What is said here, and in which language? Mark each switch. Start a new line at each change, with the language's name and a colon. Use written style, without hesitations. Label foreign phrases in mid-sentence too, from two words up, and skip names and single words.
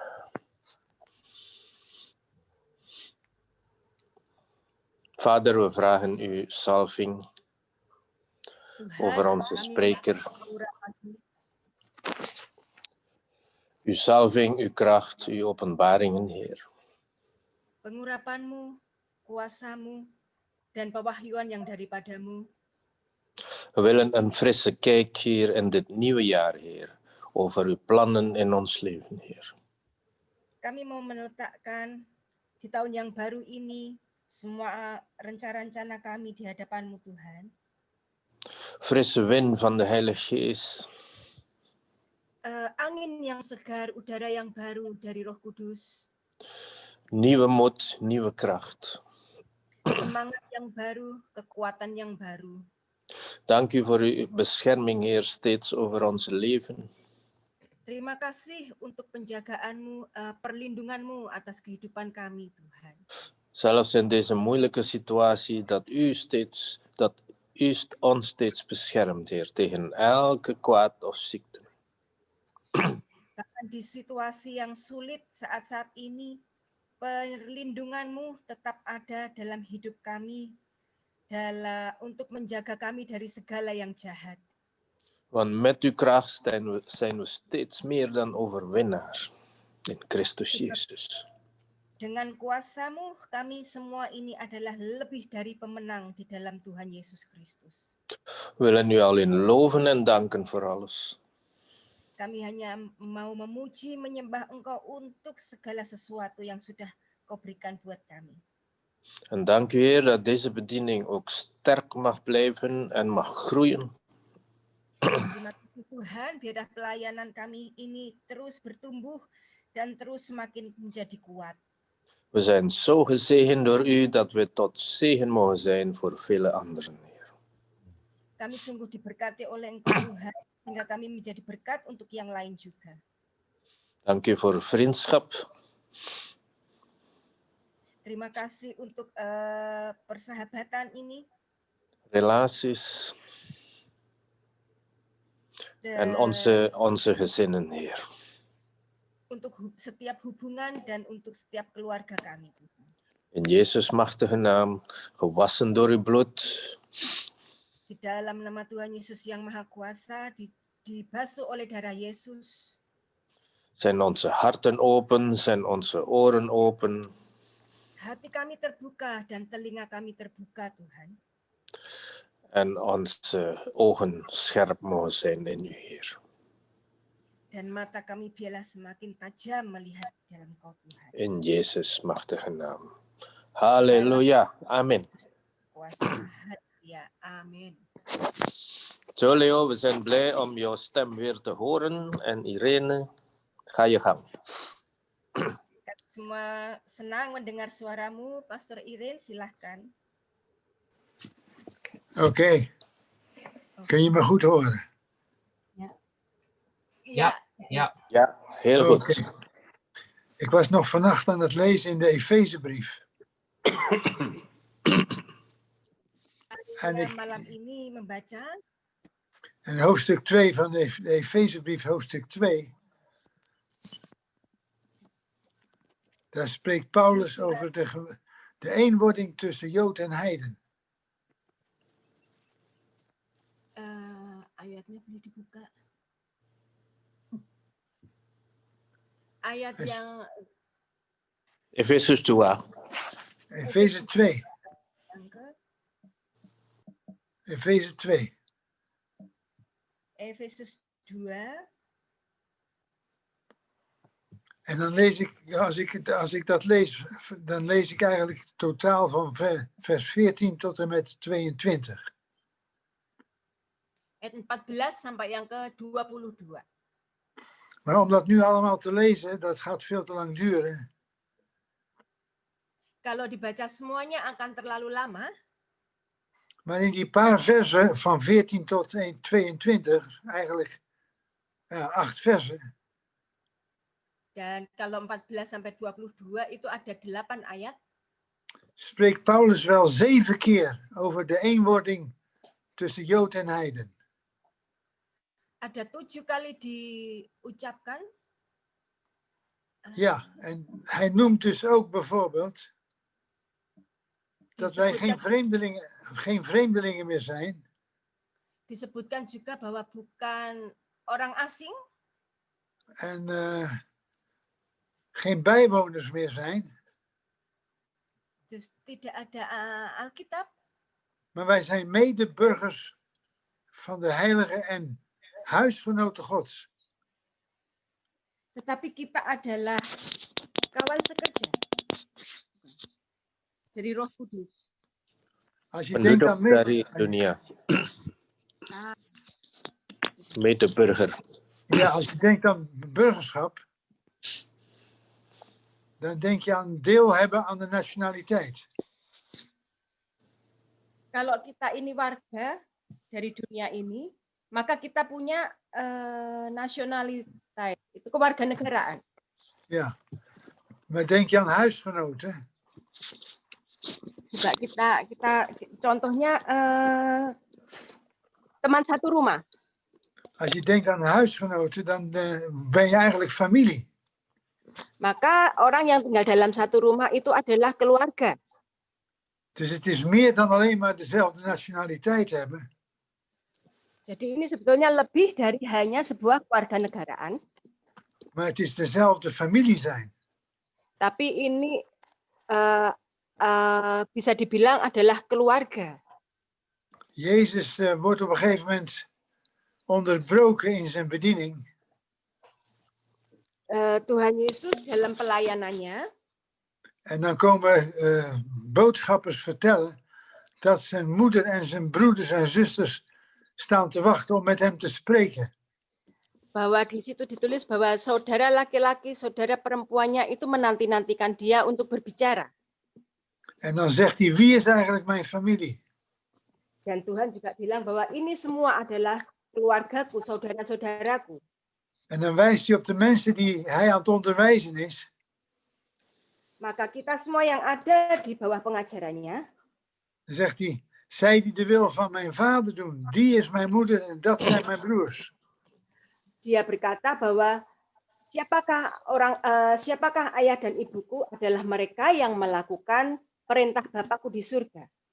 Dutch: Vader, we vragen uw salving over onze spreker. Uw salving, uw kracht, uw openbaringen, Heer.
Indonesian: Pengurapan-Mu, kuasa-Mu, dan pewahyuan yang daripadamu.
Dutch: We willen een frisse kijk hier in dit nieuwe jaar, Heer, over uw plannen in ons leven, Heer.
Indonesian: Kami mau meletakkan di tahun yang baru ini semua rencana-rencana kami di hadapan-Mu, Tuhan.
Dutch: Frisse wind van de Heilige Geest.
Indonesian: Angin yang segar, udara yang baru dari Roh Kudus.
Dutch: Nieuwe moed, nieuwe kracht.
Indonesian: Semangat yang baru, kekuatan yang baru.
Dutch: Dank u voor uw bescherming, Heer, steeds over ons leven.
Indonesian: Terima kasih untuk penjagaan-Mu, perlindungan-Mu atas kehidupan kami, Tuhan.
Dutch: Zelfs in deze moeilijke situatie, dat u ons steeds beschermt, Heer, tegen elke kwaad of ziekte.
Indonesian: Bahkan di situasi yang sulit saat-saat ini, perlindungan-Mu tetap ada dalam hidup kami, untuk menjaga kami dari segala yang jahat.
Dutch: Want met uw kracht zijn we steeds meer dan overwinnaars in Christus Jezus.
Indonesian: Dengan kuasa-Mu, kami semua ini adalah lebih dari pemenang di dalam Tuhan Yesus Kristus.
Dutch: We willen u alleen loven en danken voor alles.
Indonesian: Kami hanya mau memuji, menyembah Engkau untuk segala sesuatu yang sudah Kau berikan buat kami.
Dutch: En dank u, Heer, dat deze bediening ook sterk mag blijven en mag groeien.
Indonesian: Terima kasih Tuhan, biarlah pelayanan kami ini terus bertumbuh dan terus semakin menjadi kuat.
Dutch: We zijn zo gezegend door u dat we tot zegen mogen zijn voor vele anderen, Heer.
Indonesian: Kami sungguh diberkati oleh Engkau Tuhan, sehingga kami menjadi berkat untuk yang lain juga.
Dutch: Dank u voor vriendschap.
Indonesian: Terima kasih untuk persahabatan ini.
Dutch: Relaties. En onze gezinnen, Heer.
Indonesian: Untuk setiap hubungan dan untuk setiap keluarga kami.
Dutch: In Jezus' machtige naam, gewassen door uw bloed.
Indonesian: Di dalam nama Tuhan Yesus yang Maha Kuasa, dibasuh oleh darah Yesus.
Dutch: Zijn onze harten open, zijn onze oren open.
Indonesian: Hati kami terbuka dan telinga kami terbuka, Tuhan.
Dutch: En onze ogen scherp mogen zijn in u, Heer.
Indonesian: Dan mata kami biarlah semakin tajam melihat dalam Kau, Tuhan.
Dutch: In Jezus' machtige naam. Halleluja. Amen.
Indonesian: Kuasa, ya, amin.
Dutch: Zo, Leo, we zijn blij om jouw stem weer te horen. En Irene, ga je gang.
Indonesian: Kita semua senang mendengar suaramu, Pastor Irene, silahkan.
Dutch: Oké. Kun je me goed horen? Ja, heel goed. Oké. Ik was nog vannacht aan het lezen in de Efezebrief.
Indonesian: Saya malam ini membaca
Dutch: En hoofdstuk 2 van de Efezebrief, hoofdstuk 2. Daar spreekt Paulus over de eenwording tussen Jood en Heiden.
Indonesian: Ayatnya boleh dibuka. Ayat yang
Dutch: Efezus 2. Efeze 2. Efeze 2.
Indonesian: Efesus 2.
Dutch: En dan lees ik, als ik dat lees, dan lees ik eigenlijk totaal van vers 14 tot en met 22.
Indonesian: Ayat 14 sampai yang ke-22.
Dutch: Maar om dat nu allemaal te lezen, dat gaat veel te lang duren.
Indonesian: Kalau dibaca semuanya akan terlalu lama.
Dutch: Maar in die paar versen van 14 tot 22, eigenlijk 8 versen.
Indonesian: Dan kalau 14 sampai 22 itu ada 8 ayat.
Dutch: spreekt Paulus wel 7 keer over de eenwording tussen Jood en Heiden.
Indonesian: Ada 7 kali diucapkan.
Dutch: Ja, en hij noemt dus ook bijvoorbeeld dat wij geen vreemdelingen meer zijn.
Indonesian: Disebutkan juga bahwa bukan orang asing
Dutch: En geen bijwoners meer zijn.
Indonesian: dus tidak ada Alkitab,
Dutch: Maar wij zijn medeburgers van de heilige en huisgenoten Gods.
Indonesian: tetapi kita adalah kawan sekerja dari Roh Kudus.
Dutch: Als je denkt
Indonesian: Penduduk
Dutch: aan
Indonesian: dari dunia.
Dutch: Medeburger. ja, als je denkt aan burgerschap, dan denk je aan deel hebben aan de nationaliteit.
Indonesian: Kalau kita ini warga dari dunia ini, maka kita punya nasionalitas, itu kewarganegaraan.
Dutch: Ja, maar denk je aan huisgenoten?
Indonesian: Juga kita contohnya teman satu rumah.
Dutch: Als je denkt aan huisgenoten, dan ben je eigenlijk familie.
Indonesian: Maka orang yang tinggal dalam satu rumah itu adalah keluarga.
Dutch: Dus het is meer dan alleen maar dezelfde nationaliteit hebben.
Indonesian: Jadi ini sebetulnya lebih dari hanya sebuah kewarganegaraan.
Dutch: Maar het is dezelfde familie zijn.
Indonesian: Tapi ini bisa dibilang adalah keluarga.
Dutch: Jezus wordt op een gegeven moment onderbroken in zijn bediening.
Indonesian: Tuhan Yesus dalam pelayanannya.
Dutch: En dan komen boodschappers vertellen dat zijn moeder en zijn broeders en zusters staan te wachten om met hem te spreken.
Indonesian: Bahwa di situ ditulis bahwa saudara laki-laki, saudara perempuannya itu menanti-nantikan dia untuk berbicara.
Dutch: En dan zegt hij, wie is eigenlijk mijn familie?
Indonesian: Dan Tuhan juga bilang bahwa ini semua adalah keluargaku, saudara-saudaraku.
Dutch: En dan wijst hij op de mensen die hij aan het onderwijzen is.
Indonesian: Maka kita semua yang ada di bawah pengajarannya.
Dutch: Dan zegt hij, zij die de wil van mijn vader doen, die is mijn moeder en dat zijn mijn broers.
Indonesian: Dia berkata bahwa siapakah ayah dan ibuku adalah mereka yang melakukan perintah Bapakku di surga.